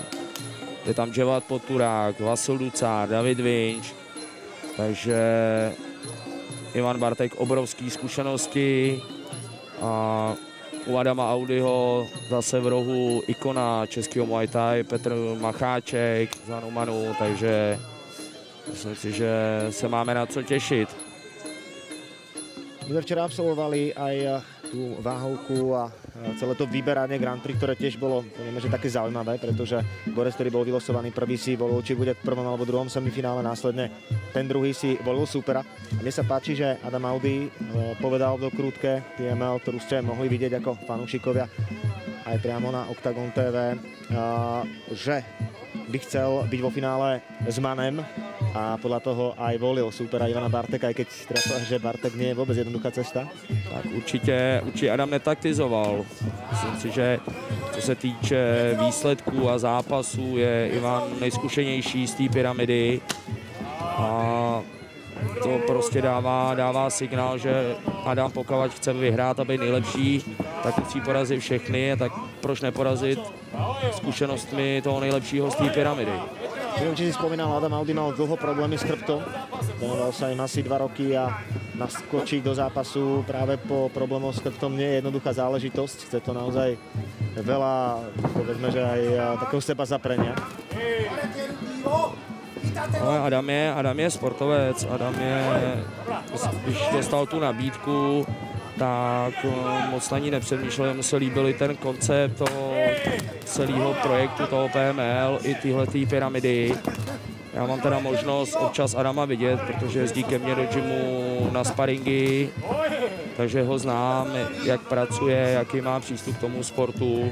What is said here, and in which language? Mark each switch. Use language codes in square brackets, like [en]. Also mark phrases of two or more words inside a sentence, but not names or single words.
[cs] Je tam Dževat Poturák, Vasil Ducár, David Vinč, takže Ivan Bartek obrovský zkušenosti a u Adama Audiho zase v rohu ikona českého Muay Thai Petr Macháček za Numanu, takže myslím si, že se máme na co těšit. [sk] My sme včera absolvovali aj tú váhovku a celé to vyberanie Grand Prix, ktoré tiež bolo, povieme, že také zaujímavé, pretože Borec, ktorý bol vylosovaný prvý, si volil, či bude v prvom alebo druhom semifinále, následne ten druhý si volil supera. A mne sa páči, že Adam Audi povedal v dokrútke PML, ktorú ste mohli vidieť ako fanúšikovia aj priamo na Octagon TV, že by chcel byť vo finále s Manem a podľa toho aj volil supera Ivana Barteka, aj keď treba povedať, že Bartek nie je vôbec jednoduchá cesta. [cs] Tak určitě Adam netaktizoval. Myslím si, že co se týče výsledků a zápasů, je Ivan nejzkušenější z té pyramidy a to prostě dává signál, že Adam, pokud chce vyhrát a být nejlepší, tak musí porazit všechny, tak proč neporazit zkušenostmi toho nejlepšího z té pyramidy. [sk] Neviem, či si spomínal, Adam Audi mal dlho problémy s chrbtom. Venoval sa im asi 2 roky a naskočiť do zápasu práve po problémoch s chrbtom nie je jednoduchá záležitosť. Chce to naozaj veľa, povedzme, že aj takého seba zaprenia. [cs] No, Adam je sportovec. Adam je, když dostal tu nabídku, tak moc na ní nepřemýšlel, mu se líbil i ten koncept toho celého projektu, toho PML, i tyhletý pyramidy. Já mám teda možnost občas Adama vidět, protože jezdí ke mně do gymu na sparingy, takže ho znám, jak pracuje, jaký má přístup k tomu sportu.